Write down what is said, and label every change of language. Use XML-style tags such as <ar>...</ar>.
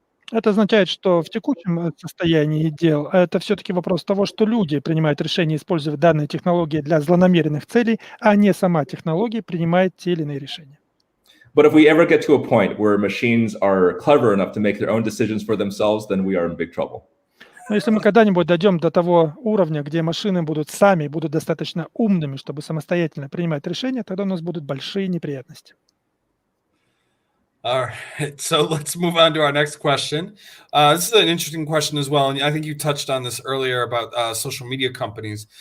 <ru>Это означает, что в текущем состоянии дел это все-таки вопрос того, что люди принимают решение использовать данные технологии для злонамеренных целей, а не сама технология принимает те или иные решения.</ru> <en>But if we ever get to a point where machines are clever enough to make their own decisions for themselves, then we are in big trouble.</en> <ru>Но если мы когда-нибудь дойдем до того уровня, где машины будут достаточно умными, чтобы самостоятельно принимать решения, тогда у нас будут большие неприятности.</ru> <en>All right, so let's move on to our next question. This is an interesting question as well, and I think you touched on this earlier about social media companies.</en>